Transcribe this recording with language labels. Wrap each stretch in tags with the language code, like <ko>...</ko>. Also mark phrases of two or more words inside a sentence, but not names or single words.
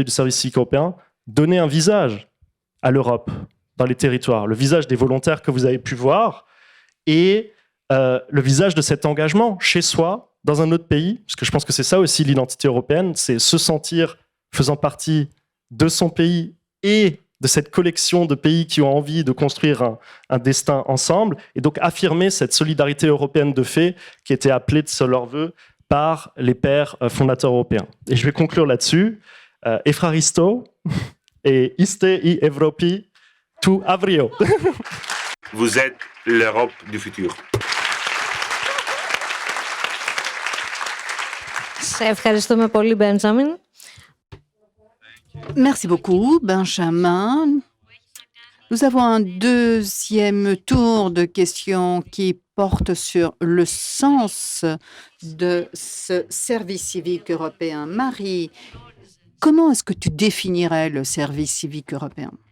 <fr>du service civique européen, donner un visage à l'Europe dans les territoires, le visage des volontaires que vous avez pu voir et le visage de cet engagement chez soi, dans un autre pays, parce que je pense que c'est ça aussi l'identité européenne, c'est se sentir faisant partie de son pays et de cette collection de pays qui ont envie de construire un destin ensemble, et donc affirmer cette solidarité européenne de fait qui était appelée de leur vœu par les pères fondateurs européens. Et je vais conclure là-dessus.</fr> <el>Ευχαριστώ είστε η Ευρώπη του αύριο.</el> <fr>Vous êtes l'Europe du futur.</fr> <el>Σε ευχαριστούμε πολύ, Μπέντζαμιν.</el> <fr>Merci beaucoup, Benjamin. Nous avons un deuxième tour de questions qui porte sur le sens de ce service civique européen. Marie, comment est-ce que tu définirais le service civique européen?</fr>